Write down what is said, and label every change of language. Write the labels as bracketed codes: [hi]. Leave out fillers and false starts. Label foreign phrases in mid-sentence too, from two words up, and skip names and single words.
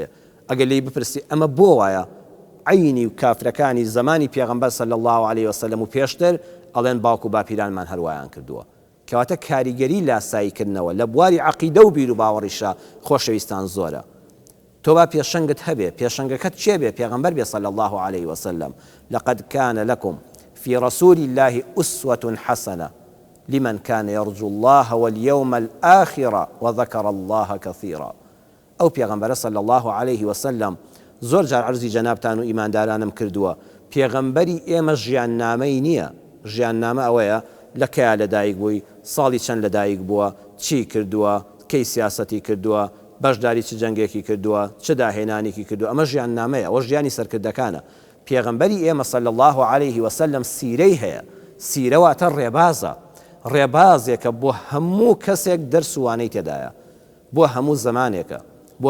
[ckb] ئەگەر لی بپرسی ئەمە بۆ وایە عینی و کافرەکانی زمانی پێغەمبەر [ar] صلی الله علیه وسلم [ckb] و پێشتر ئەڵێن باوکو باپیرانمان هەروایان کردووە. کەواتە کاریگەری لاساییکردنەوە لە بواری عەقیدە و بیر و باوەڕیشە خۆشەویستان زۆرە. تۆ با پێشەنگت هەبێ پێشەنگەکەت چێ بێ پێغەمبەر بێ [ar] صلی الله عليه وسلم لقد كان لكم في رسول الله أسوة حسنة لمن كان يرجو الله واليوم الآخر وذكر الله كثيرا [ckb] ئەو پێغەمبەرە [ar] صلی الله عليه وسلم [ckb] زۆر جار عەرزی جەنابتان و ئیماندارانم کردووە پێغەمبەری ئێمە ژیاننامەی نییە ژیاننامە ئەوەیە لە کەیا لەدایک بووی ساڵی چەند لەدایک بووە چی کردووە کەی سیاسەتی کردووە بەشداری چ جەنگێکی کردووە چ داهێنانێکی کردووە ئەمە ژیاننامەیە ئەوە ژیانی سەرکردەکانە پێغەمبەری ئێمە [ar] صلی الله عليه وسلم [ckb] سیرەی هەیە سیرە واتە ڕێبازە ڕێبازێکە بۆ هەموو کەسێک دەرسوانەی تێدایە بۆ هەموو زمانێکە بۆ